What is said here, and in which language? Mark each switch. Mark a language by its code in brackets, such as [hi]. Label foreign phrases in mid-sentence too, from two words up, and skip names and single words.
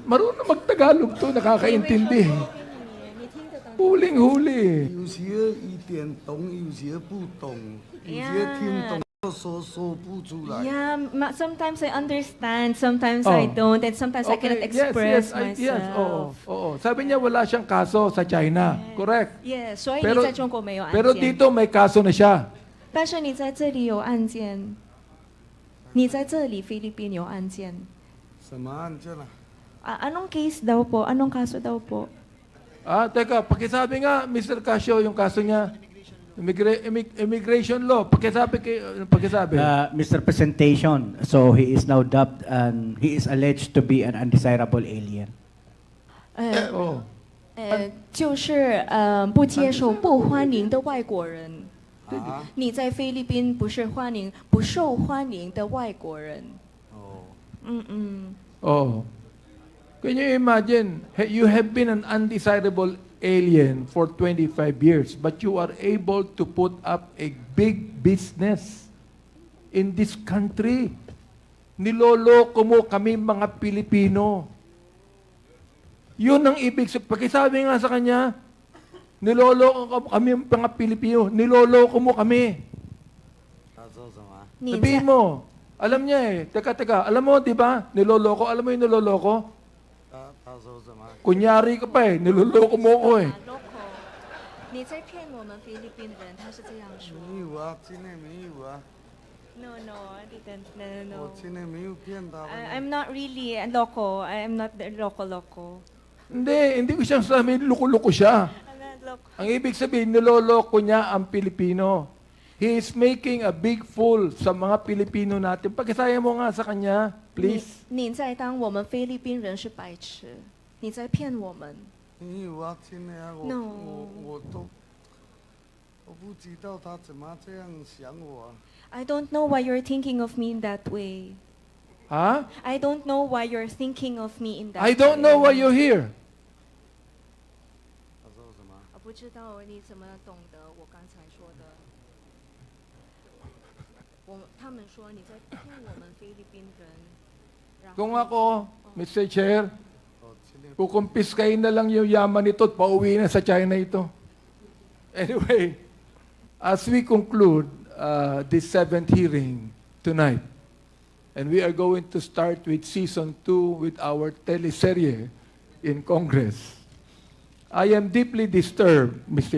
[tl] Marunong mag-Tagalog to, nakakaintindi. Huling-huli. [zh] 有些一点懂，有些不懂，有些听懂说不出来。 [en] Yeah, sometimes I understand, sometimes I don't, and sometimes I cannot express myself. Yes, [tl] oo. Sabi niya wala siyang kaso sa China. [en] Correct. Yes, [zh] 所以你在中国没有案件。 [tl] Pero dito may kaso na siya. [zh] 但是你在这里有案件，你在这里菲律宾有案件。什么案件啊？ [tl] Anong case daw po? Anong kaso daw po? Teka, pakisabi nga, Mr. Casio, yung kaso niya. [en] Immigration law. Pakisabi. Mr. Presentation, so he is now dubbed and he is alleged to be an undesirable alien. [zh] 就是不接受、不欢迎的外国人。你在菲律宾不是不受欢迎的外国人。 [en] Can you imagine, you have been an undesirable alien for 25 years, but you are able to put up a big business in this country. [tl] Niloloko mo kami mga Pilipino. Yun ang ibig sabihin. Pakisabi nga sa kanya, niloloko kami mga Pilipino. Niloloko mo kami. Sabihin mo, alam niya eh. Teka, alam mo, di ba? Niloloko. Alam mo yung niloloko? Kunyari ka pa eh. Niloloko mo ko eh. [zh] 你在骗我们菲律宾人，他是这样说。没有啊，今天没有啊。 [en] No, I didn't. No. [zh] 我今天没有骗他们。 [en] I'm not really loco. I'm not loco. [tl] Hindi ko siyang sabihin, loko-loko siya. Ang ibig sabihin, niloloko niya ang Pilipino. [en] He is making a big fool [tl] sa mga Pilipino natin. Pakisaya mo nga sa kanya, please. [zh] 你在当我们菲律宾人是白痴，你在骗我们。没有啊，今天啊，我不知道他怎么这样想我啊。 [en] I don't know why you're thinking of me in that way. 哈 I don't know why you're thinking of me in that I don't know why you're here. [zh] 我不知道你怎么懂得我刚才说的。他们说你在骗我们菲律宾人。 [tl] Kung ako, Mr. Chair, kukumpiskahin na lang yung yaman nito at pauwi na sa China ito. [en] Anyway, as we conclude this 7th hearing tonight, and we are going to start with Season 2 with our teleserye in Congress, I am deeply disturbed, Mr.